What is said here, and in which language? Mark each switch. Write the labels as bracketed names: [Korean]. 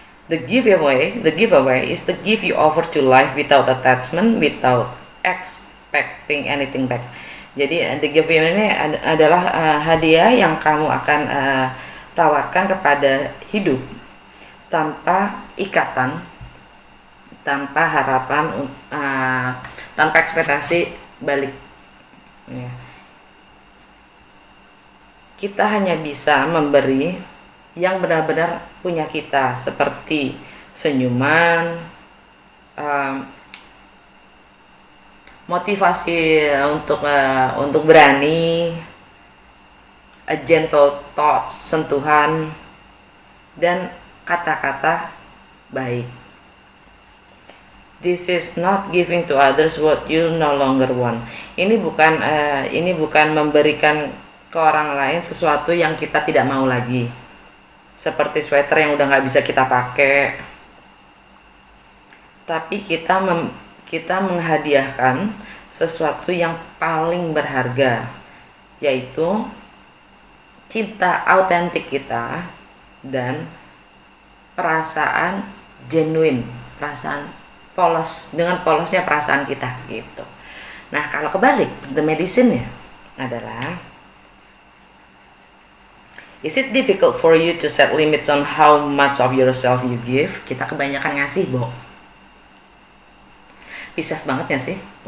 [English] The giveaway is the gift you offer to life without attachment, without expecting anything back. [Indonesian] Jadi the giveaway ini adalah hadiah yang kamu akan tawarkan kepada hidup tanpa ikatan, tanpa harapan, tanpa ekspektasi balik. Ya. Kita hanya bisa memberi yang benar-benar punya kita, seperti senyuman, motivasi untuk berani, [English] a gentle thoughts, [Indonesian] sentuhan, dan kata-kata baik. [English] This is not giving to others what you no longer want. [Indonesian] Ini bukan memberikan ke orang lain sesuatu yang kita tidak mau lagi, seperti sweater yang udah nggak bisa kita pakai. Tapi kita menghadiahkan sesuatu yang paling berharga, yaitu cinta autentik kita dan perasaan genuine, perasaan polos, dengan polosnya perasaan kita gitu. Nah, kalau kebalik, [English] the medicine-nya adalah, is it difficult for you to set limits on how much of yourself you give? [Indonesian] Kita kebanyakan ngasih, Bo. Pisces banget gak sih?